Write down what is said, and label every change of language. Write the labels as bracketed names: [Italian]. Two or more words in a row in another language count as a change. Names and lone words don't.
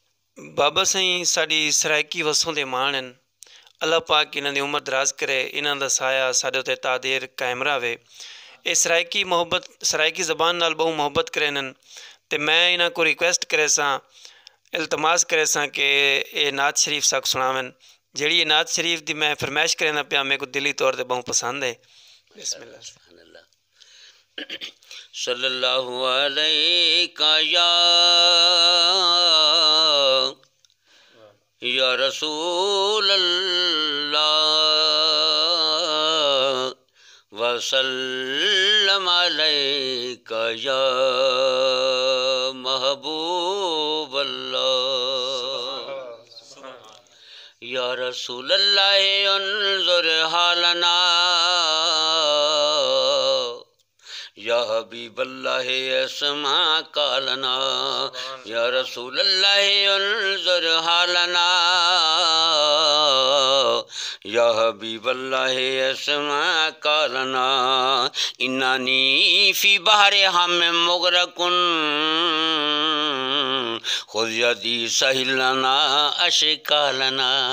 [Saraiki] بابا سائیں ساڈی سرائیکی وسوں دے مان ہیں۔ اللہ پاک انہاں دی عمر دراز کرے، انہاں دا سایہ ساڈے اتے تادیر قائم رہے. ایہ سرائیکی زبان نال بہوں محبت کرن تے میں انہاں کوں ریکویسٹ کرے ساں، التماس کرے ساں کہ ایہ نعت شریف ساک سناون. جہڑی ایہ نعت شریف دی میں فرمائش کرنا پیا، میرے کوں دلی طور تے بہوں پسند ہے. बिस्मिल्लाह। [Arabic] صلى الله عليك يا رسول الله وسلم عليك يا محبوب الله يا رسول الله انظر حالنا يا حبيب الله اسمع قالنا يا رسول الله انظر حالنا يا حبيب الله اسمع قالنا إنني في بحر هم مغرق خذ يدي سهل لنا أشكالنا.